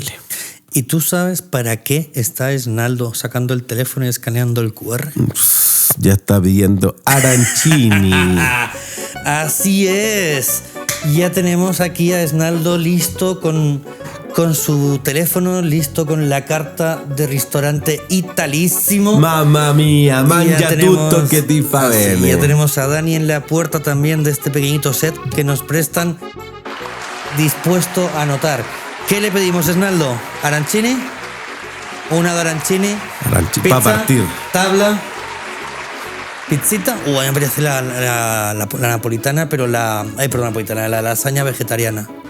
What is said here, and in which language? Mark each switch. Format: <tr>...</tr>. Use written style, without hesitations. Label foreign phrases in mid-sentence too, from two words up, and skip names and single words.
<es>¿Y tú sabes para qué está Esnaldo sacando el teléfono y escaneando el QR? Ya está pidiendo Arancini. Así es. Ya tenemos aquí a Esnaldo listo con su teléfono, listo con la carta de restaurante Italissimo.</es> <it>Mamma mía, mangia tutto che ti fa bene.</it> <es>Ya tenemos a Dani en la puerta también de este pequeñito set que nos prestan, dispuesto a anotar. ¿Qué le pedimos, Esnaldo? ¿Arancini? ¿Una de arancini? Arancini, para partir. ¿Tabla? ¿Pizzita? A mí me parece la napolitana, pero la lasaña vegetariana.</es>